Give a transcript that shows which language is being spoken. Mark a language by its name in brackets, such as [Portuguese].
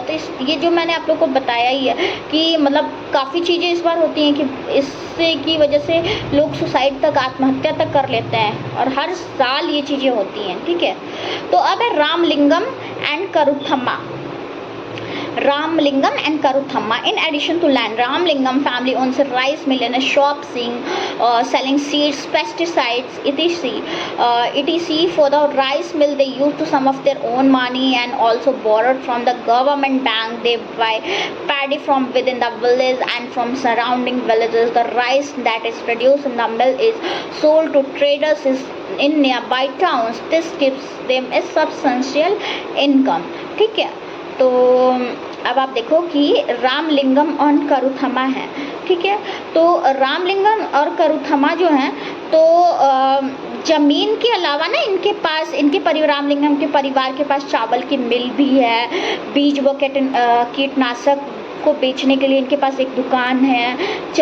[Hindi] तो ये जो मैंने आप लोग को बताया ही है कि मतलब काफ़ी चीज़ें इस बार होती हैं कि इससे की वजह से लोग सुसाइड तक, आत्महत्या तक कर लेते हैं और हर साल ये चीज़ें होती हैं, ठीक है। तो अब है Ramalingam and करुथम्मा। [English] Ramalingam and Karuthamma. In addition to land, Ramalingam family owns a rice mill and a shop selling seeds, pesticides, etc. For the rice mill, they used some of their own money and also borrowed from the government bank. They buy paddy from within the village and from surrounding villages. The rice that is produced in the mill is sold to traders in nearby towns. This gives them a substantial income. [Hindi] ठीक है। तो अब आप देखो कि रामलिंगम और करुथम्मा है, ठीक है। तो रामलिंगम और करुथम्मा जो हैं तो ज़मीन के अलावा ना रामलिंगम के परिवार के पास चावल की मिल भी है, बीज व कीटनाशक को बेचने के लिए इनके पास एक दुकान है।